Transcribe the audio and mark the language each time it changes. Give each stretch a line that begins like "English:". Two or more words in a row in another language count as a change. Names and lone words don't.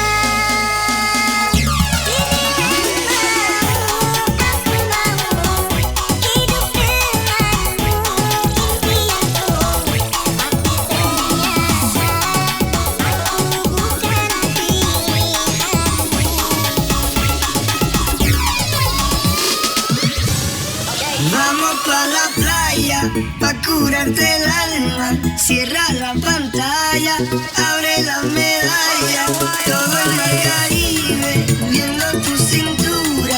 Indonesian: Aku mau hidup denganmu impianku, tapi ternyata aku bukan pilihanmu.
Spanish: Vamos pa' la playa, pa' curarte el alma. Cierra la pantalla, abre la medalla. Todo el mar Caribe, viendo tu cintura.